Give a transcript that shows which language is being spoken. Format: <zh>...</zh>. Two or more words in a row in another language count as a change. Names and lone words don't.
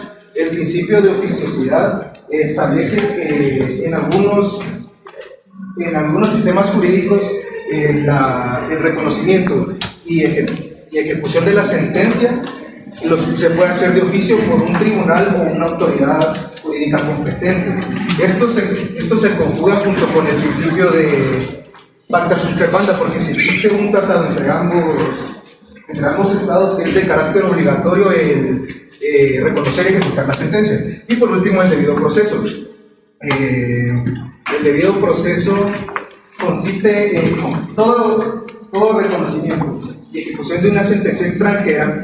<es>El principio de oficiosidad establece que en algunos sistemas jurídicos el reconocimiento y ejecución de la sentencia se puede hacer de oficio por un tribunal o una autoridad jurídica competente. Esto se conjuga junto con el principio de</es> <la>pacta sunt servanda,</la> <es>porque si existe un tratado entre ambos estados, es de carácter obligatorio el reconocer y ejecutar la sentencia. Y por último, el debido proceso. El debido proceso consiste en todo reconocimiento y ejecución de una sentencia extranjera.</es>